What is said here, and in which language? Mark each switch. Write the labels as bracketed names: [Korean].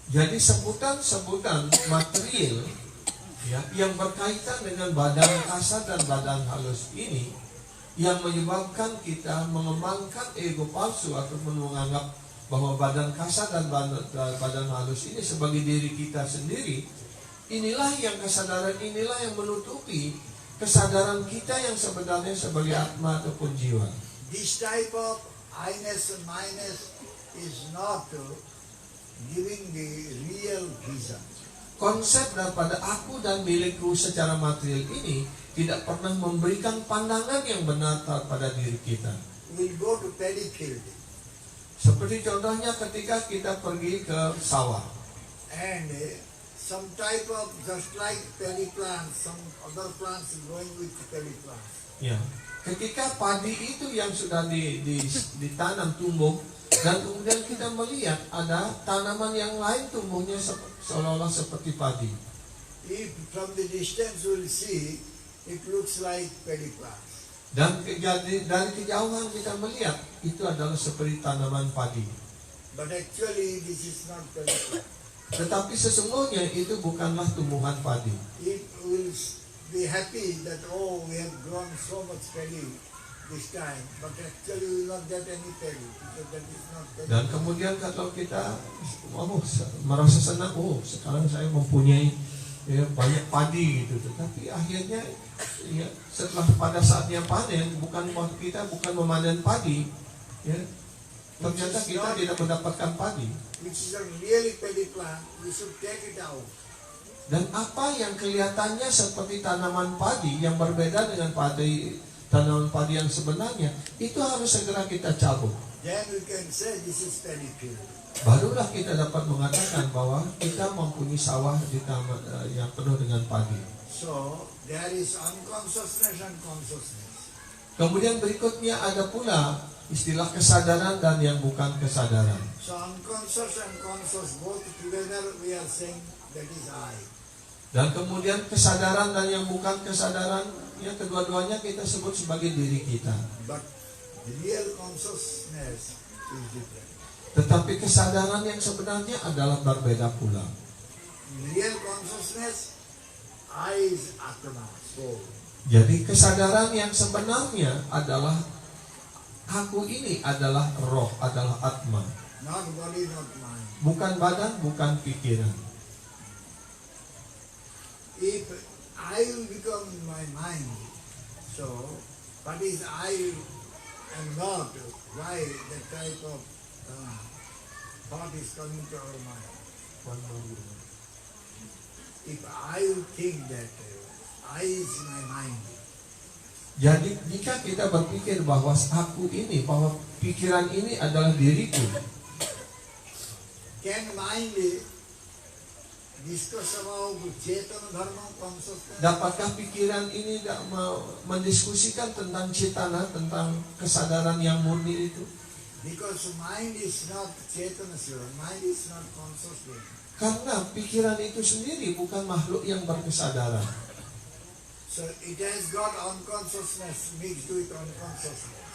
[Indonesian] Jadi sebutan-sebutan material ya, yang berkaitan dengan badan kasar dan badan halus ini yang menyebabkan kita mengembangkan ego palsu ataupun menganggap bahwa badan kasar dan badan halus ini sebagai diri kita sendiri. Inilah yang kesadaran inilah yang menutupi kesadaran kita yang sebenarnya sebagai atma ataupun jiwa. [English] This type of I-ness and my-ness is not giving the real vision. [Indonesian] Konsep daripada aku dan milikku secara material ini tidak pernah memberikan pandangan yang benar pada diri kita. [English] We'll go to paddy field [Indonesian] Seperti contohnya ketika kita pergi ke sawah. [English] and some type of, just like paddy plants, some other plants growing with paddy plants. [Indonesian] Ya. Ketika padi itu yang sudah ditanam tumbuh dan kemudian kita melihat ada tanaman yang lain tumbuhnya seolah-olah seperti padi. [English] If from the distance we'll see, it looks like paddy plants. [Indonesian] Dan dari kejauhan kita melihat itu adalah seperti tanaman padi. [English] But actually this is not paddy plant. [Indonesian] Tetapi sesungguhnya itu bukanlah tumbuhan padi. [English] It will be happy that, oh, we have grown so much paddy this time, but actually we will not get any paddy because that is not paddy. [Indonesian] Dan kemudian kalau kita merasa senang, sekarang saya mempunyai banyak padi gitu. Tetapi akhirnya ya, setelah pada saatnya panen, kita bukan memanen padi, ya, ternyata kita tidak mendapatkan padi. [English] Which is a really paddy plant, we should take it out. [Indonesian] Dan apa yang kelihatannya seperti tanaman padi yang berbeda dengan tanaman padi yang sebenarnya, itu harus segera kita cabut. [English] Then we can say this is paddy field. [Indonesian] Barulah kita dapat mengatakan bahwa kita mempunyai sawah di taman yang penuh dengan padi. [English] So there is unconsciousness and consciousness. [Indonesian] Kemudian berikutnya ada pula istilah kesadaran dan yang bukan kesadaran. [English] So unconscious and conscious both together we are saying that is I. [Indonesian] Dan kemudian kesadaran dan yang bukan kesadaran, ya kedua-duanya kita sebut sebagai diri kita. [English] But the real consciousness is different. [Indonesian] Tetapi kesadaran yang sebenarnya adalah berbeda pula. [English] Real consciousness, I is Atma, soul. [Indonesian] Jadi kesadaran yang sebenarnya adalah aku ini adalah roh, adalah atma. [English] Not body, not mind. [Indonesian] Bukan badan, bukan pikiran. [English] If I will become my mind, so what is I and not? Why that type of thought is coming to our mind? If I will think that I is my mind, [Indonesian] Jadi jika kita berpikir bahwa aku ini, bahwa pikiran ini adalah diriku, [English] can mind discuss about Cetana Dharma consciousness? [Indonesian] dapatkah pikiran ini mendiskusikan tentang cetana, tentang kesadaran yang murni itu? [English] Because mind is not Cetana Shiva, mind is not consciousness. [Indonesian] Karena pikiran itu sendiri bukan makhluk yang berkesadaran. [English] So it has got unconsciousness mixed with unconsciousness.